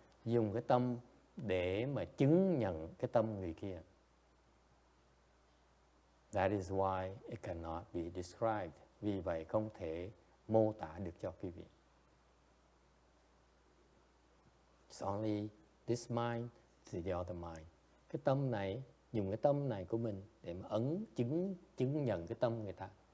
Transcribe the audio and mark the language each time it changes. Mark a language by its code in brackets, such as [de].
[vi] Dùng cái tâm để mà chứng nhận cái tâm người kia. [en] That is why it cannot be described. [vi] Vì vậy không thể mô tả được cho quý vị. [en] It's only this mind to the other mind. [vi] Cái tâm này, dùng cái tâm này của mình để mà chứng nhận cái tâm người ta.